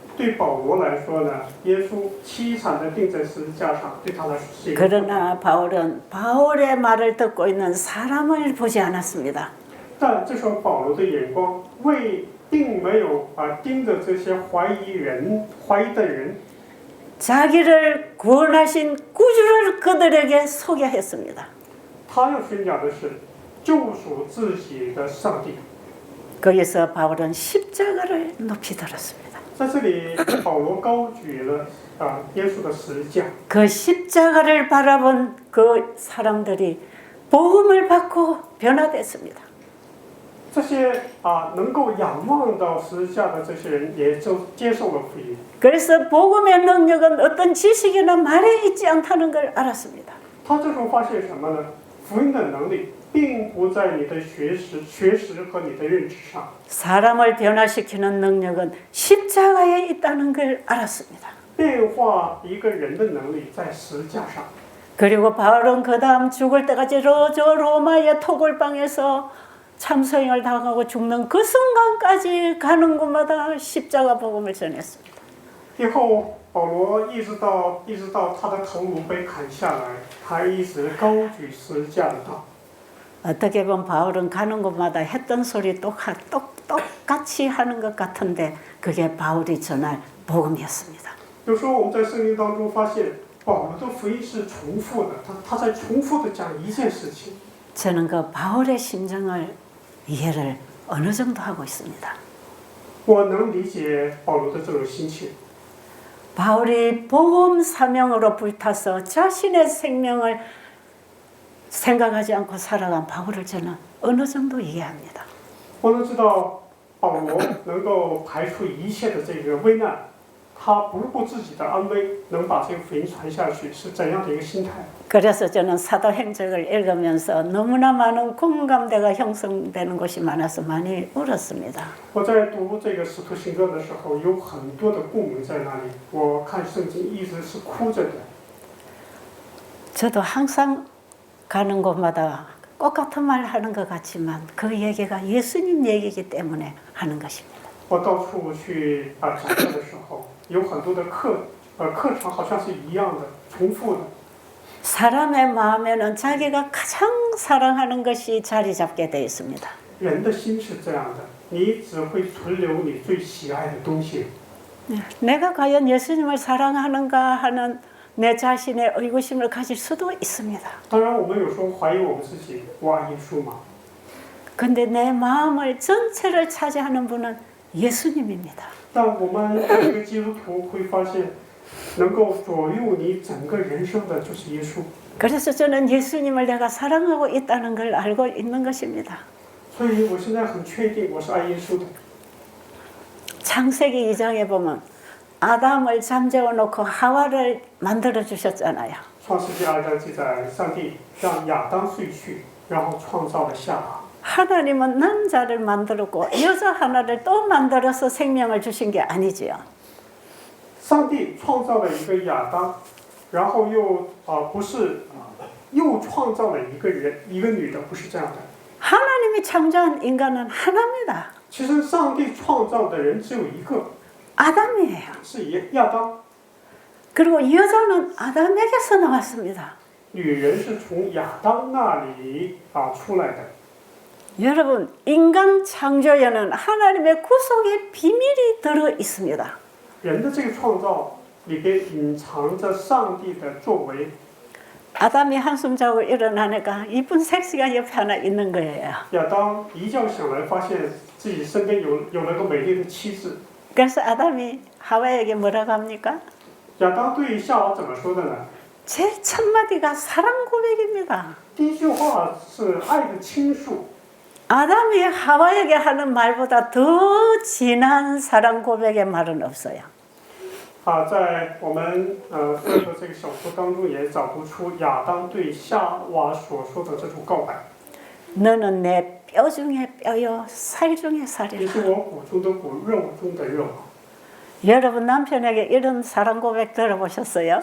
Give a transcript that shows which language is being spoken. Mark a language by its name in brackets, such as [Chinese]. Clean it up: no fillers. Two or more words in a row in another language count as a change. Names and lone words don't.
[Chinese] 对保罗来说呢，耶稣凄惨的钉在十字架上，对他来说是一个。 [Korean] 그러나 바울은 바울의 말을 듣고 있는 사람을 보지 않았습니다. [Chinese] 但这时候保罗的眼光为并没有盯着这些怀疑的人， [Korean] 자기를 구원하신 구주를 그들에게 소개했습니다. [Chinese] 他要宣讲的是救赎自己的上帝。 [Korean] 거기서 바울은 십자가를 높이 들었습니다. [Chinese] 在这里，保罗高举了耶稣的十字架， [Korean] 그 십자가를 바라본 그 사람들이 복음을 받고 변화됐습니다. [Chinese] 这些能够仰望到十字架的这些人，也就接受了福音。 [Korean] 그래서 복음의 능력은 어떤 지식이나 말에 있지 않다는 걸 알았습니다. [Chinese] 他这时候发现什么呢？福音的能力并不在你的学识和你的认知上， [Korean] 사람을 변화시키는 능력은 십자가에 있다는 걸 알았습니다. [Chinese] 变化一个人的能力在十字架上。 [Korean] 그리고 바울은 그 다음 죽을 때까지 저 로마의 토굴방에서 참소형을 당하고 죽는 그 순간까지 가는 곳마다 십자가 복음을 전했습니다. [Chinese] 以后保罗一直到他的头颅被砍下来，他一直高举十字架的道。 [Korean] 어떻게 보면 바울은 가는 곳마다 했던 소리 똑같이 하는 것 같은데 그게 바울이 전할 복음이었습니다. [Chinese] 有时候我们在圣经当中发现，保罗的福音是重复的，他在重复的讲一件事情。 [Korean] 저는 그 바울의 심정을 이해를 어느 정도 하고 있습니다. [Chinese] 我能理解保罗的这种心情。 [Korean] 바울이 복음 사명으로 불타서 자신의 생명을 생각하지 않고 살아간 바울을 저는 어느 정도 이해합니다. [Chinese] 我能知道保罗能够排除一切的这个危难，他不顾自己的安危，能把这个福音传下去，是怎样的一个心态？ [Korean] 그래서 저는 사도행적을 읽으면서 너무나 많은 공감대가 형성되는 곳이 많아서 많이 울었습니다. [Chinese] 我在读这个使徒行传的时候，有很多的共鸣在那里。我看圣经一直是哭着的。 [Korean] 저도 항상 가는 곳마다 똑같은 말 하는 것 같지만 그 얘기가 예수님 얘기이기 때문에 하는 것입니다. [Chinese] 我到处去讲课的时候，有很多的课程好像是一样的，重复的。 [Korean] 사람의 마음에는 자기가 가장 사랑하는 것이 자리 잡게 되어 있습니다. [Chinese] 人的心是这样的，你只会存留你最喜爱的东西。 [Korean] 내가 과연 예수님을 사랑하는가 하는 내 자신의 의구심을 가질 수도 있습니다. [Chinese] 当然，我们有时候怀疑我们自己，我爱耶稣吗？ [Korean] 근데 내 마음을 전체를 차지하는 분은 예수님입니다. [Chinese] 但我们一个基督徒会发现，能够左右你整个人生的就是耶稣。 [Korean] 그래서 저는 예수님을 내가 사랑하고 있다는 걸 알고 있는 것입니다. [Chinese] 所以我现在很确定我是爱耶稣的。 [Korean] 창세기 2장에 보면 아담을 잠재워 놓고 하와를 만들어 주셨잖아요. [Chinese] 创世纪2章记载，上帝让亚当睡去，然后创造了夏娃。 [Korean] 하나님은 남자를 만들었고 여자 하나를 또 만들어서 생명을 주신 게 아니지요. [Chinese] 上帝创造了一个亚当，然后又创造了一个人，一个女的，不是这样的。 [Korean] 하나님이 창조한 인간은 하나입니다. [Chinese] 其实上帝创造的人只有一个， [Korean] 아담이에요. [Chinese] 是亚当。 [Korean] 그리고 여자는 아담에게서 나왔습니다. [Chinese] 女人是从亚当那里出来的。 [Korean] 여러분, 인간 창조에는 하나님의 구속의 비밀이 들어 있습니다. [Chinese] 人的这个创造里边隐藏着上帝的作为。 [Korean] 아담이 한숨 자고 일어나니까 이쁜 섹시가 옆에 하나 있는 거예요. [Chinese] 亚当一觉醒来，发现自己身边有了个美丽的妻子。 [Korean] 그래서 아담이 하와에게 뭐라고 합니까? [Chinese] 亚当对夏娃怎么说的呢？ [Korean] 제일 첫 마디가 사랑 고백입니다. [Chinese] 第一句话是爱的倾诉。 [Korean] 아담이 하와에게 하는 말보다 더 진한 사랑 고백의 말은 없어요. [Chinese] 在我们所有的这个小说当中，也找不出亚当对夏娃所说的这种告白。 [Korean] 너는 내 뼈 중에 뼈요, 살 중에 [Chinese] 你 [Korean] 살이라. [Chinese] 是我骨中的骨，肉中的肉。 [Korean] 여러분 남편에게 이런 사랑 고백 들어보셨어요?